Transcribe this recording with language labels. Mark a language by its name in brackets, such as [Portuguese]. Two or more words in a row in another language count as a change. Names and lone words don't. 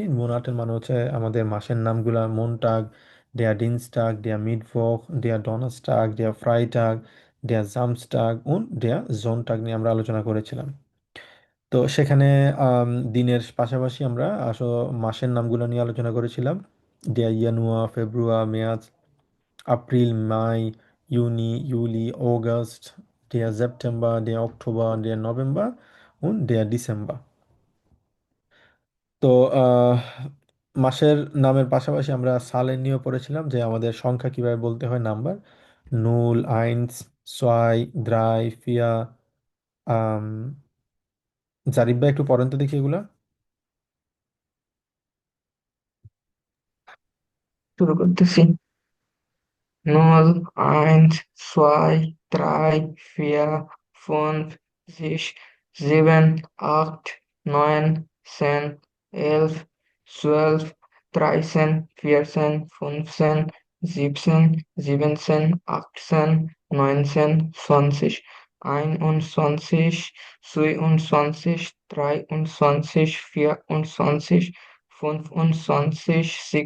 [German] Die Monaten [Bangla] মানে হচ্ছে আমাদের মাসের নামগুলা, [German] Montag, der Dienstag, der Mittwoch, der Donnerstag, der Freitag, der Samstag [Bangla] ও [German] der Sonntag [Bangla] নিয়ে আমরা আলোচনা করেছিলাম। তো সেখানে দিনের পাশাপাশি আমরা মাসের নামগুলো নিয়ে আলোচনা করেছিলাম। [German] der Januar, Februar, März, April, Mai, Juli, August, der September, der Oktober, der November und der Dezember। [Bangla] তো আহ, মাসের নামের পাশাপাশি আমরা সালের নিয়েও পড়েছিলাম, যে আমাদের সংখ্যা কিভাবে বলতে হয়, নাম্বার। [German] Null, eins, zwei, drei, vier. [Bangla] আম, জারিফ ভাই একটু পড়েন তো দেখি এগুলা। শুরু করতেছি। [German] Null, eins, zwei, drei, vier, fünf, sechs, sieben, acht, neun, zehn, 11, 12, 13, 14, 15, 17, 17, 18, 19, 20, 21, 22, 23, 24, 25,